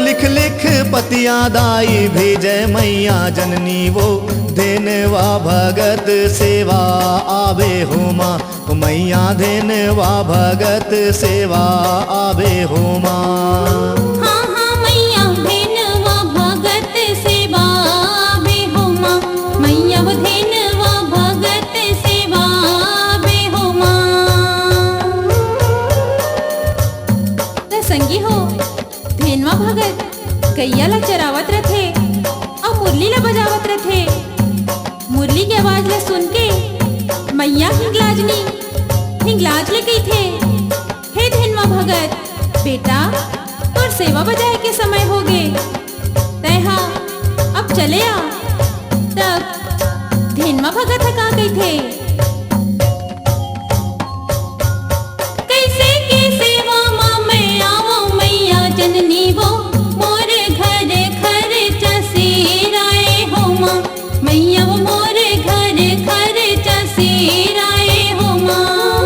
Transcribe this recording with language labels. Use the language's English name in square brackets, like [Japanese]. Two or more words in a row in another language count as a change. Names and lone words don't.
[Chhattisgarhi] लिख लिख पतिया दाई भेजै मैया जननी वो धेनवा भगत सेवा आवे हो माँ ओ मैया धेनवा भगत सेवा आवे हो माँ। हाँ हाँ मैया धेनवा भगत सेवा बे हो माँ मैया वो धेनवा भगत सेवा बे हो माँ। संगी हो धेनवा भगत गैया ला चरावत रथे और मुरली ला बजावत रथे। मुरली की आवाज ला सुन के मैया हिंगलाज ले गई थे। हे धेनवा भगत बेटा तोर सेवा बजाए के समय हो गे तैहा अब चले आ। तब धेनवा भगत का गई थे? कैसे की सेवा माँ मैं आवो मैया जननी वो मोर घर खर्चा सिराए हो माँ मैया वो मोर घर खर्चा सिराए हो माँ।